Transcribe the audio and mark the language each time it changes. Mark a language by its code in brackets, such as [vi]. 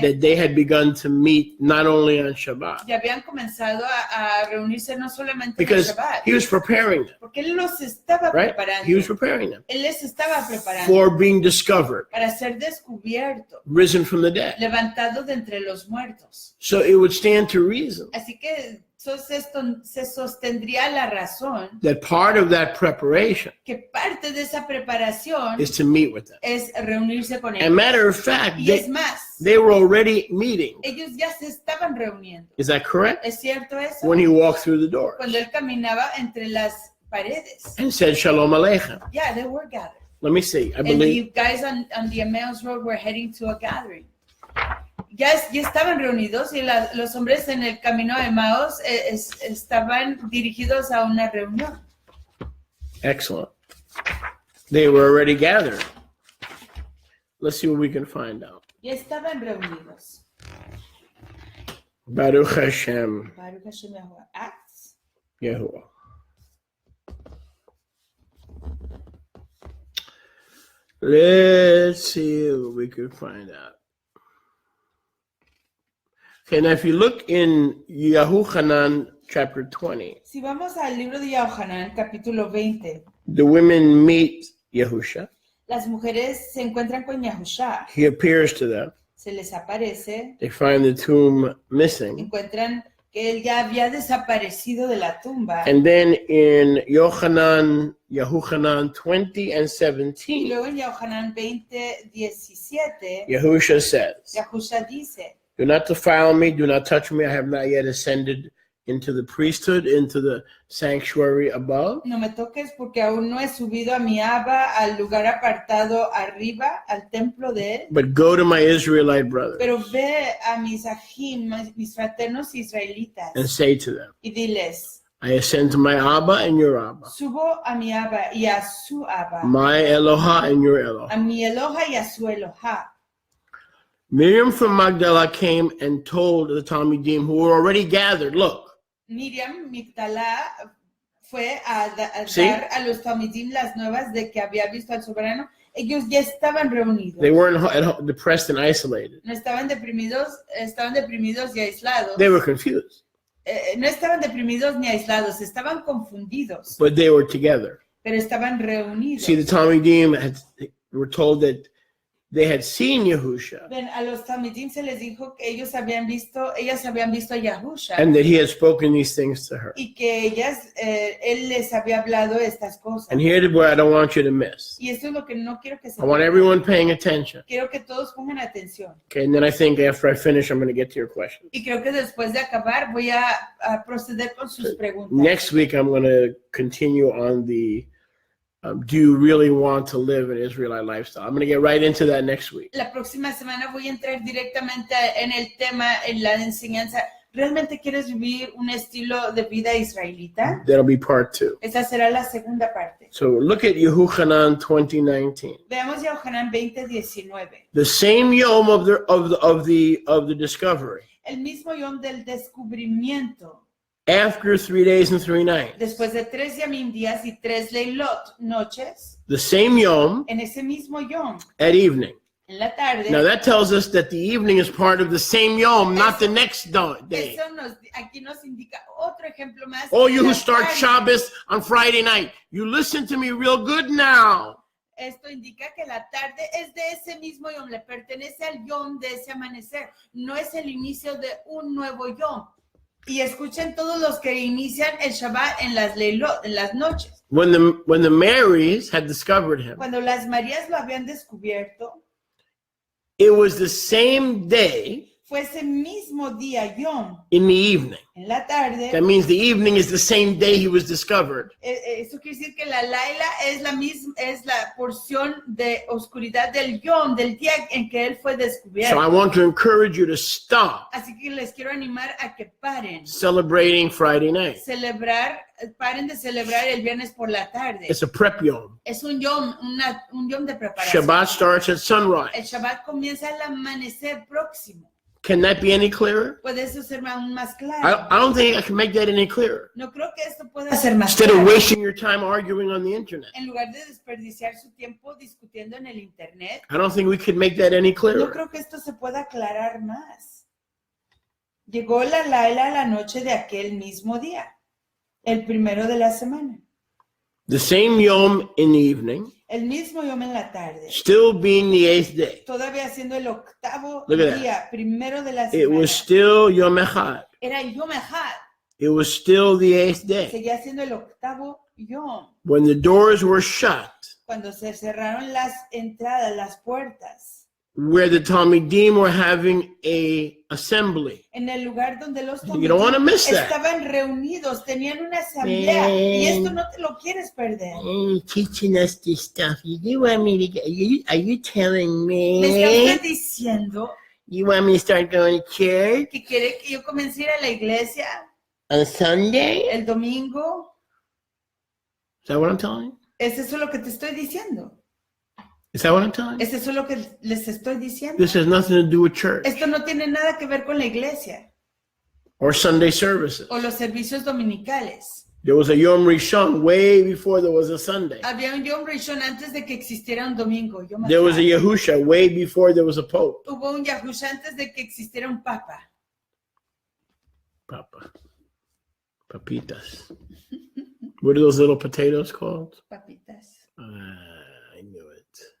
[en] that they had begun to meet not only on Shabbat, [es] ya habían comenzado a reunirse no solamente en el [en] because [es] Shabbat, [en] he was preparing them, [es] porque él los estaba [en] right? [es] preparando. [en] He was preparing them [es] Él les estaba preparando [en] for being discovered, [es] para ser descubierto, [en] risen from the dead. [es] levantado de entre los muertos. [en] So it would stand to reason [es] Así que se sostendría la razón [en] that part of that preparation [es] que parte de esa preparación [en] is to meet with them. [es] es reunirse con [en] As a [es] ellos. [en] matter of fact, [es] Y es más, [en] they were already meeting. [es] ellos ya se estaban reuniendo. [en] Is that correct? [es] ¿Es cierto eso? [en] When he walked through the door [es] Cuando él caminaba entre las paredes. [en] and said, Shalom Aleichem. Yeah, they were gathered. Let me see. I And believe the guys on the Emmaus Road were heading to a gathering. [es] ya estaban reunidos y los hombres en el camino de Emmaus estaban dirigidos a una reunión. [en] Excellent. They were already gathered. Let's see what we can find out. [es] Ya estaban reunidos. [he] Baruch Hashem. Baruch Hashem Yahuwah. Acts. Yahuwah. [en] Let's see what we can find out. Okay, now if you look in Yahuchanan chapter 20, [es] Si vamos al libro de Yahuchanan, capítulo 20, [en] the women meet Yahusha. [es] las mujeres se encuentran con Yahushua, [en] He appears to them. [es] se les aparece, [en] They find the tomb missing. [es] encuentran que él ya había desaparecido de la tumba. [en] And then in Yahuchanan 20 and [es] Y [en] 17, [es] luego en Yahuchanan 20, 17, [en] Yahusha says, [es] Yahushua dice, [en] do not defile me, do not touch me, I have not yet ascended into the priesthood, into the sanctuary above. [es] no me toques porque aún no he subido a mi Abba al lugar apartado arriba, al templo de él. [en] But go to my Israelite brothers [es] Pero ve a mis ajim, mis fraternos israelitas, [en] and say to them, [es] y diles, [en] I ascend to my Abba and your Abba, [es] subo a mi Abba y a su Abba, [en] my Eloha and your [es] a [en] Eloha. [es] mi Eloha y a su Eloha. [en] Miriam from Magdala came and told the Talmidim who were already gathered, look, [es] Miriam Migdalá fue a Sí. dar a los Talmidim las nuevas de que había visto al soberano. Ellos ya estaban reunidos. [en] they weren't depressed and isolated. [es] No estaban deprimidos y aislados. [en] They were confused, [es] No estaban deprimidos ni aislados, estaban confundidos, [en] but they were together. [es] pero estaban reunidos. [en] See, the Talmidim were told that they had seen Yahusha [es] Ven, a los Talmidim se les dijo que ellas habían visto a Yahushua [en] and that he had spoken these things to her. [es] y que él les había hablado estas cosas. [en] And here's what I don't want you to miss. [es] Y esto es lo que no quiero que se [en] I want everyone paying attention. [es] Quiero que todos pongan atención. [en] Okay, and then I think after I finish, I'm going to get to your questions. [es] Y creo que después de acabar voy a proceder con sus preguntas. [en] Next week, I'm going to continue on the do you really want to live an Israelite lifestyle? I'm going to get right into that next week. [es] La próxima semana voy a entrar directamente en el tema, en la enseñanza. ¿Realmente quieres vivir un estilo de vida israelita? [en] That'll be part 2. [es] Esa será la segunda parte. [en] So look at Yehuchanan 20:19. [es] Veamos Yahuchanan 20:19. [en] The same yom of the discovery. [es] El mismo yom del descubrimiento. [en] After 3 days and 3 nights. [es] Después de 3 yamim días y 3 leilot noches. [en] The same yom [es] En ese mismo yom. [en] at evening. [es] En la tarde. [en] Now that tells us that the evening is part of the same yom, not the next day. [es] Eso aquí nos indica otro ejemplo más. [en] All you [es] La [en] who start [es] tarde. [en] Shabbos on Friday night, you listen to me real good now. [es] Esto indica que la tarde es de ese mismo yom, le pertenece al yom de ese amanecer, no es el inicio de un nuevo yom. Y escuchen todos los que inician el Shabbat en las leilot, en las noches. [en] When the Marys had discovered him, [es] Cuando las Marías lo habían descubierto, [en] it was the same day [es] fue ese mismo día yom, [en] in the evening. [es] en la tarde. [en] That means the evening is the same day he was discovered. [es] Eso quiere decir que la Laila es la misma, es la porción de oscuridad del yom, del día en que él fue [en] So [es] descubierto. [en] I want to encourage you to stop [es] Así que les quiero animar a que paren. [en] celebrating Friday night. [es] Paren de celebrar el viernes por la tarde. [en] It's a prep yom. [es] Es un yom, un yom de preparación. [en] Shabbat starts at sunrise. [es] El Shabbat comienza al amanecer próximo. [en] Can that be any clearer? [es] ¿Puede eso ser aún más claro? [en] I don't think I can make that any clearer. [es] No creo que esto pueda ser más [en] Instead of [es] claro. [en] wasting your time arguing on the internet, [es] En lugar de desperdiciar su tiempo discutiendo en el internet, [en] I don't think we could make that any [es] no [en] clearer. [es] creo que esto se pueda aclarar más. Llegó la Laila a la noche de aquel mismo día, el primero de la semana. [en] The same yom in the evening, [es] El mismo yom en la tarde. [en] still being the 8th day. [es] Todavía siendo el octavo [en] Look at that. [es] día, primero de la [en] It [es] semana. [en] was still Yom Echad. [es] Era Yom Echad. [en] It was still the 8th day. [es] Seguía siendo el octavo yom. [en] When the doors were shut, [es] Cuando se cerraron las entradas, las puertas. [en] where the Talmidim were having a assembly. [es] En el lugar donde los [en] You don't want to miss that. [es] estaban reunidos, tenían una asamblea. Y esto no te lo quieres perder. [en] Teaching us this stuff. You want me to get? Are you telling [es] Me [en] me [es] estás diciendo [en] You want me to start going to church [es] que quiere que yo comience a ir a la iglesia [en] on Sunday? [es] el domingo. [en] Is that what I'm telling you? [es] ¿Es eso lo que te estoy diciendo? [en] Is that what I'm telling you? [es] ¿Es eso lo que les estoy diciendo? [en] This has nothing to do with church [es] Esto no tiene nada que ver con la iglesia [en] or Sunday services. [es] o los servicios dominicales. [en] There was a Yom Rishon way before there was a Sunday. [es] Había un Yom Rishon antes de que existiera un domingo. [en] There was a Yahusha way before there was a Pope. [es] Hubo un Yahusha antes de que existiera un papa. Papa. Papitas. [en] What are those little potatoes called? [es] Papitas. [en] I knew it.